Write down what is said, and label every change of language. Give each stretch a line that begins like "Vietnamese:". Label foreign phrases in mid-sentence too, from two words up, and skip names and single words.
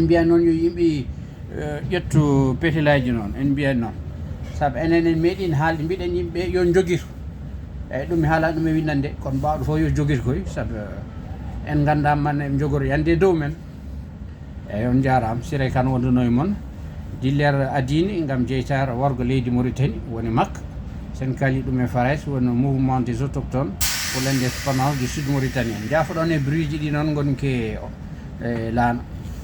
Fula: mbiyan noon yo yimɓe ƴettu petelaji noon en mbiyan noon saabu enen en meeɗin haalde mbiɗen yimɓe yo joguito eyyi ɗum mi haala ɗum e windande kono mbawɗo fof yo joguito koy saabu en gandama man eɓe jogori yande dow men eyyi on jarama Serait Kane wonduno e moon dillere adine gam jeytare worgo leydi Mauritanie woni Makka sen kaali ɗum e farayse woni mouvement des autochtones pour l'indépendance du sud Mauritanie jaafoɗon e bruit ji ɗi noon gonke laana